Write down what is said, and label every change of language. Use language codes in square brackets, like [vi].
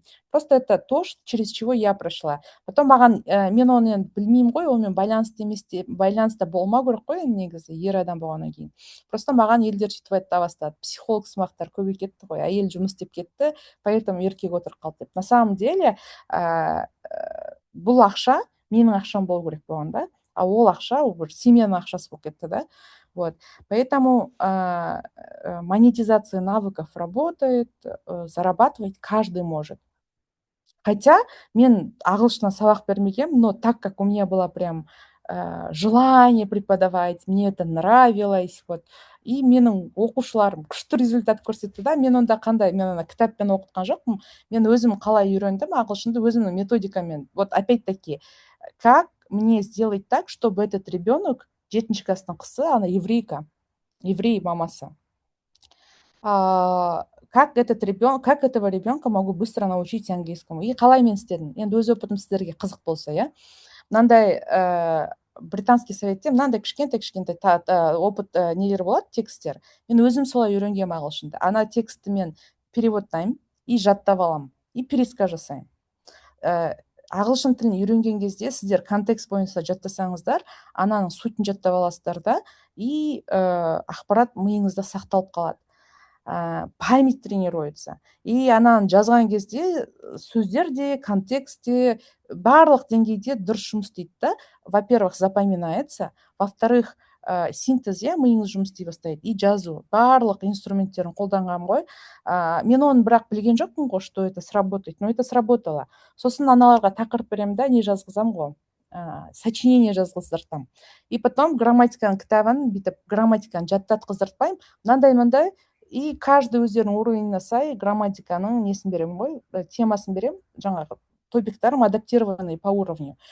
[ru] Просто это то, через чего я прошла. [kk] Потом маған, мен оны енді білмеймін ғой, онымен байланыста болмау керек қой негізі, ер адам болғаннан кейін. Просто маған елдер сөйтіп айта бастады. Психолог сымақтар көбейіп кетті ғой, әйел жұмыс істеп кетті, поэтому еркек отырып қалды деп. [ru] На самом деле, [kk] бұл ақша менің ақшам болу керек болған да, а ол ақша ол бір семьяның ақшасы болып кетті да. [ru] Вот. Поэтому монетизация навыков работает, зарабатывать каждый может. Хотя [kk] мен ағылшыннан сабақ бермегенмін, [ru] но так как у меня было прям желание преподавать, мне это нравилось, вот. [kk] И менің оқушыларым күшті результат көрсетті да. Мен онда қандай, мен ана кітаппен оқытқан жоқпын. Мен өзім қалай үйрендім ағылшынды, өзімнің методикамен. [ru] Вот опять-таки, как мне сделать так, чтобы этот ребенок, [kk] 7-ші класстың қызы, ана еврейка, еврей мамасы. [ru] Как этого ребенка могу быстро научить английскому? [kk] И қалай мен істедім? Енді өз опытым сіздерге қызық болса, иә. Мынандай британский советте мынандай кішкентай опыт нелер болады, тексттер. Мен өзім солай үйренгенмін ағылшынды. Ана текстті мен переводтаймын и жаттап аламын, и пересказ жасаймын. ағылшын тілін үйренген кезде сіздер контекст бойынша жаттасаңыздар, ананың сутін жаттап аласыздар да, и ақпарат миыңызда сақталып қалады. [ru] Память тренируется. [kk] И ананы жазған кезде сөздер де, контекст те барлық деңгейде дұрыс жұмыс істейді да. [ru] Во-первых, запоминается. Во-вторых, [kk] синтез, миыңыз жұмыс істей бастайды. И жазу. Барлық инструменттерін қолданған ғой. Мен оны бірақ білген жоқпын ғой, [ru] что это сработает. Но это сработало. [kk] Сосын аналарға тақырып беремін да, не жазғызам ғой. Сочинение жазғыздыртам. И потом грамматиканың кітабын бүйтіп грамматиканы жаттатқыздыртпаймын. Мынандай и каждый өздерінің уровеніне сай грамматиканың несін беремін ғой, темасын беремін, жаңағы топиктарым [ru] адаптированный по уровню.